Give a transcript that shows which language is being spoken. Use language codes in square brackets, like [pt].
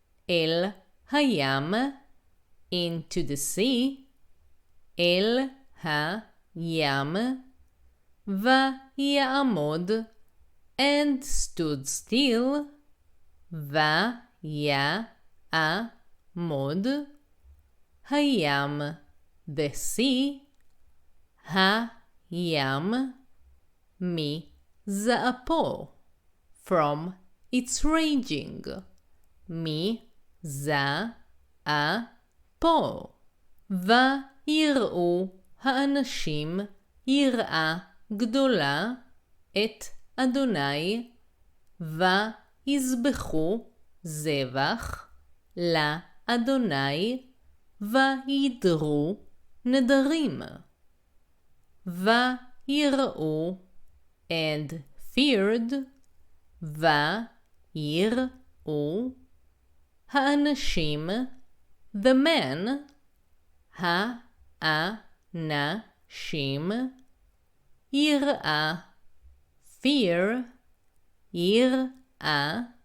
[he] אל הים, [en] into the sea, [he] אל הים, ויעמוד, [en] and stood still, [he] ויעמוד, [en] hayam, the sea, hayam, miza'apo, from its raging, miza'apo. [he] ויראו האנשים יראה גדולה את אדוני, ויזבחו זבח לאדוני, וידרו נדרים. ויראו [en] and feared, [he] ויראו האנשים, [en] the men, [he] האנשים, יראה, fear, יראה,